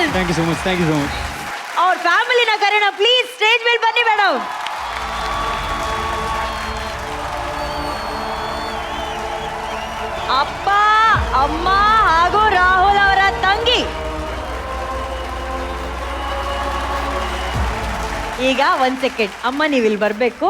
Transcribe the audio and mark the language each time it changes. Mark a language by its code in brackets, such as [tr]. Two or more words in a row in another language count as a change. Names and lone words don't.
[en] Thank you so much, thank you so much. [hi] और फैमिली ना करें ना प्लीज स्टेज [kn] ಮೇಲೆ ಬನ್ನಿ ಮೇಡಮ್. ಅಪ್ಪ, ಅಮ್ಮ ಹಾಗೂ ರಾಹುಲ್ ಅವರ ತಂಗಿ. ಈಗ 1 ಸೆಕೆಂಡ್ ಅಮ್ಮ, ನೀವು ಇಲ್ಲಿ ಬರ್ಬೇಕು.